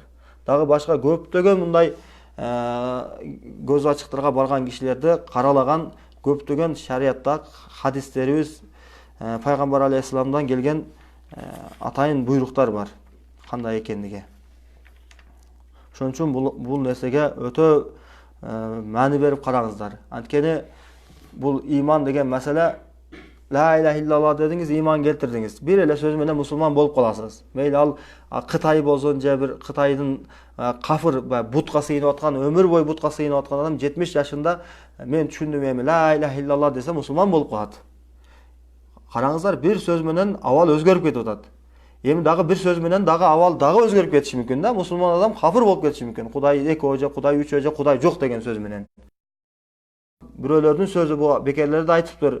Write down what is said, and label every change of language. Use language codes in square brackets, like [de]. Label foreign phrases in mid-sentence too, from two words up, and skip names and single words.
[ky] Дагы башка көптөгөн мындай көз ачыктарга барган кишилерди каралаган көптөгөн шариятта хадистерибиз, Пайгамбар алейхиссаламдан келген атайын буйруктар бар. Кандай экендиги. Ошон үчүн бул нерсеге өтө маани берип караңыздар. Анткени бул иман деген маселе, [ar] لا إله إلا الله [ky] дедиңиз, иман келтирдиңиз. Бир эле сөз менен мусулман болуп каласыз. Мейли ал Кытай болсун же бир Кытайдын кафыр, бутка сыйынып аткан, өмүр бою бутка сыйынып аткан адам 70 жашында мен түшүндүм эми [ar] لا إله إلا الله [ky] десе мусулман болуп калат. Караңыздар, бир сөз менен абал өзгөрүп кетип атат. Эми дагы бир сөз менен дагы абал дагы өзгөрүп кетиши мүмкүн да. Мусулман адам кафыр болуп кетиши мүмкүн. Кудай экөө же Кудай үчөө же Кудай жок деген сөз менен. Бирөөлөрдүн сөзү бу бекерлер да айтыптыр.